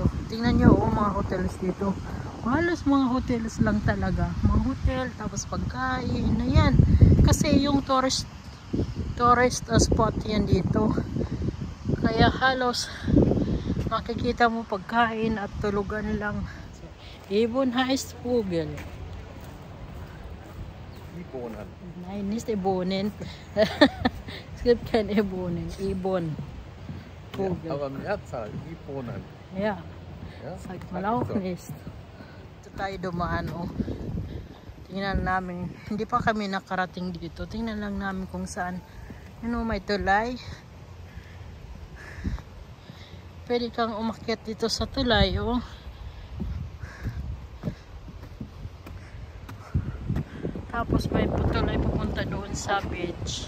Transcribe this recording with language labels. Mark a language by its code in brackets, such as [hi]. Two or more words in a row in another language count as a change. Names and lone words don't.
[tl] Tingnan nyo, oh, mga hotels dito. Halos mga hotels lang talaga. Mga hotel, tapos pagkain. Ayan. Kasi yung tourist spot yan dito. Kaya halos makikita mo pagkain at tulugan lang. [de] Ibon heißt Vogel. Ibonen. Nein, nicht Ibonen. Es gibt kein Ibonen. Ibon. Vogel. Ja, aber Mehrzahl, Ibonen. Ja. Ja? Sagt man auch nicht. [tl] Ito tayo dumaan, oh. Tingnan namin. Hindi pa kami nakarating dito. Tingnan lang namin kung saan. Ano, may tulay. Pwede kang umakyat dito sa tulay, oh. Tapos may tulay pupunta doon sa beach.